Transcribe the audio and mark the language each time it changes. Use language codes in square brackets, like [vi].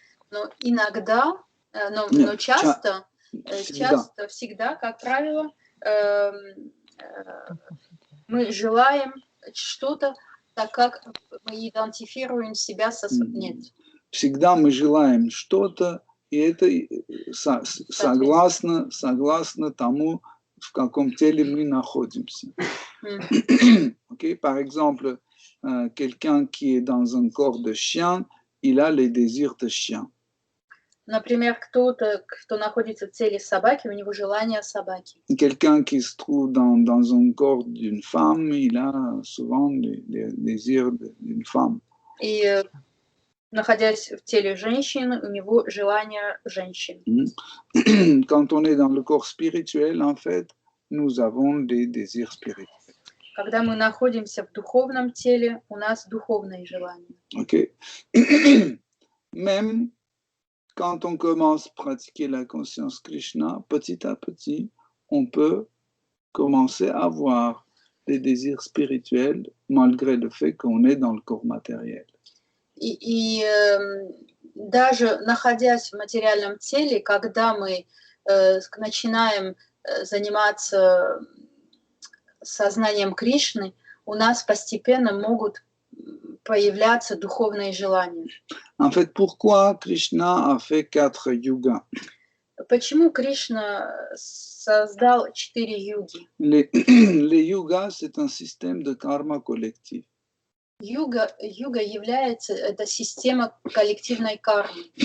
[ru] Но иногда, но часто, всегда, как правило, мы желаем что-то, так как мы идентифицируем себя со... Нет. Всегда мы желаем что-то, и это согласно тому, в каком теле мы находимся. Okay? [fr] Par exemple, quelqu'un qui est dans un corps de chien, il a les désirs de chien. [ru] Например, кто-то, кто находится в теле собаки, у него желание собаки. [fr] Quelqu'un qui se trouve dans un corps d'une femme, il a souvent les désirs d'une femme. [ru] И находясь в теле женщины, у него желание женщин. [fr] Quand on est dans le corps spirituel, en fait, nous avons des désirs spirituels. [ru] Когда мы находимся в духовном теле, у нас духовные желания. Ok. [fr] Même quand on commence à pratiquer la conscience Krishna, petit à petit, on peut commencer à avoir des désirs spirituels malgré le fait qu'on est dans le corps matériel. [ru] И даже находясь в материальном теле, когда мы начинаем заниматься сознанием Кришны, у нас постепенно могут появляться духовные желания. [fr] En fait, pourquoi Krishna a fait 4 yugas? [ru] Почему Кришна создал 4 юги? [fr] Les yugas, c'est un système de karma collectif. [ru] Юга является, это система коллективной кармы.